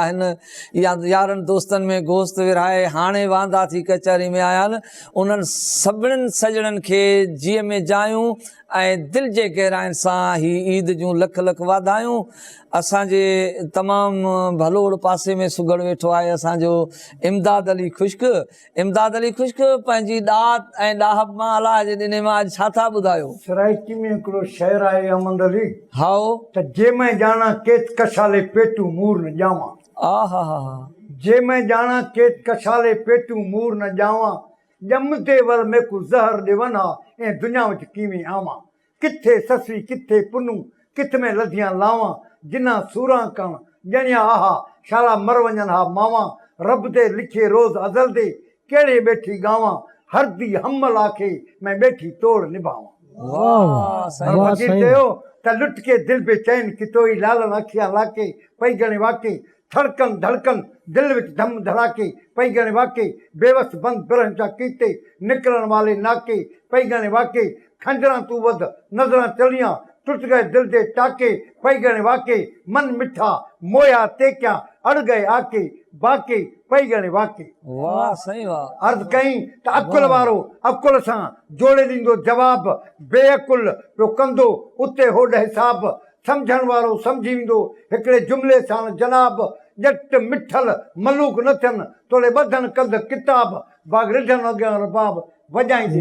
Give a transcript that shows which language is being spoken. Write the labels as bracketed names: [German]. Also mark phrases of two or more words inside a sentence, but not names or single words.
[Sindhi] आहिनि या यारनि दोस्तनि में गोश्त विरहाए हाणे वांदा थी कचहरी में आया आहिनि उन्हनि सभिनीनि सॼणनि खे जीअं में जायूं ऐं दिलि जे गहराइनि सां ही ईद जूं लख लख वाधायूं असांजे तमामु भलोड़ पासे में सुगड़ वेठो आहे असांजो इमदाद अली ख़ुश्क पंहिंजी ॾात ऐं ॾाहब मां अलाह जे ॾिने मां अॼु छा था ॿुधायो सराइकी में हिकिड़ो शहर आहे अहमद अली हाओ [Saraiki] त जे मैं ॼाणा केत कशाले पेटू मूर न ॼावां आ हा हा हा जे मैं ॼाणा केत कशाले पेटू मूर न ॼावां ॼमदे वल में को ज़हर ॾिवन हा ऐं दुनिया विच कीवी आवां किथे ससवी किथे पुनू किथ में लधियां लावां जिना सूरां कण ॼणिया आहा शाला मर वञनि हा मावां रब दे लिखे रोज़ अज़ल दे कहिड़े ॿेठी गावां हरदी हमल आखे मैं ॿेठी तोड़ निभावां [Sindhi] वाह साईं वाह, फकीर सही चयो त [Saraiki] लुट के दिल पे चैन कितोई लालन अखियां लाके पई गणे वाके धड़कन धड़कन दिल विच धम धड़ाके पई गणे वाके बेवस बंद बिरहन जा कीते निकरण वाले नाके पई गणे वाके खंजरां तू वध नज़रां चलियां टुट गए दिल दे टाके पई गणे वाके मन मिठा मोया तेकिया अड़ गए आके बाके पई गणे वाके [Sindhi] वाह साईं वाह अर्ज़ कई त अकुल वारो अकुल सां जोड़े ॾींदो जवाब बेअकुल पियो कंदो उते होॾ हिसाब सम्झण वारो सम्झी वेंदो हिकिड़े जुमिले सां जनाब ॼट मिठल मलूक न थियनि तोड़े ॿधनि कंद किताब बाग रिढनि अॻियां रबाब वॼाईंदी